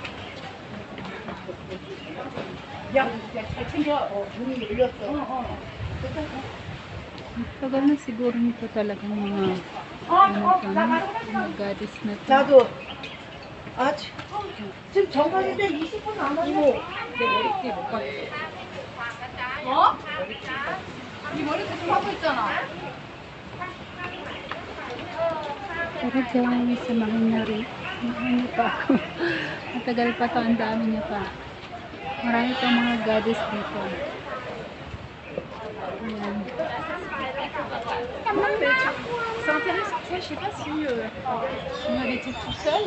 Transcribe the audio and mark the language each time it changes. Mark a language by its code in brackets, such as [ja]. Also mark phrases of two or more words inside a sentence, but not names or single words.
[ko] 야, 잘 챙겨. 문이 열렸어. [tl] Tagal na siguro nito talagang mga ano to, no? Mga goddess na to. [ko] 나도. 아, 지금 정각인데 20분 남았네. 내 머리띠 못 봤어. 뭐? 네 머리도 좀 하고 있잖아. [tl] Pero dyan, samahan niyo rin. Samahan niyo pa ako. Matagal pa to, ang dami niyo pa. Marami pa mga goddess dito. Ayan. [fr] C'est intéressant, tu vois, je sais pas si on avait été tout seul.